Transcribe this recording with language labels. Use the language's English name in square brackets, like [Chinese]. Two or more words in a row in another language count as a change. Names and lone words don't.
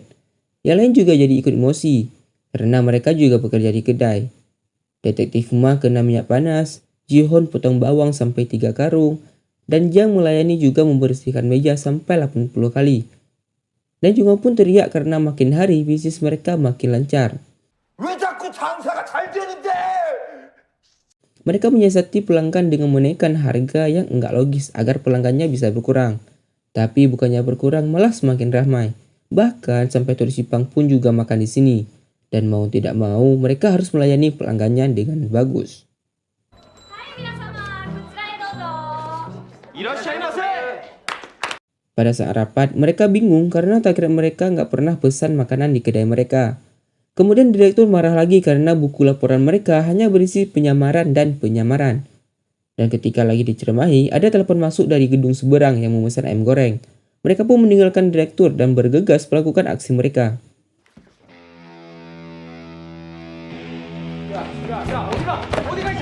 [Indonesian] Yang lain juga jadi ikut emosi, karena mereka juga bekerja di kedai. Detektif Ma kena minyak panas, Jihon potong bawang sampai 3 karung, dan Jang melayani juga membersihkan meja sampai 80 kali. Dan Jungo pun teriak karena makin hari bisnis mereka makin lancar. [Korean] 왜 자꾸 장사가 잘 되는데? [Indonesian] Mereka menyiasati pelanggan dengan menaikkan harga yang enggak logis agar pelanggannya bisa berkurang. Tapi bukannya berkurang malah semakin ramai. Bahkan sampai turis Jepang pun juga makan di sini. Dan mau tidak mau mereka harus melayani pelanggannya dengan bagus. [Japanese] はい、皆様、こちらへどうぞ。 이러시아이마세. [Indonesian] Pada saat rapat, mereka bingung karena target mereka nggak pernah pesan makanan di kedai mereka. Kemudian direktur marah lagi karena buku laporan mereka hanya berisi penyamaran dan penyamaran. Dan ketika lagi diceramahi, ada telepon masuk dari gedung seberang yang memesan ayam goreng. Mereka pun meninggalkan direktur dan bergegas melakukan aksi mereka. [Korean] 야, 어디가? 어디가 이제?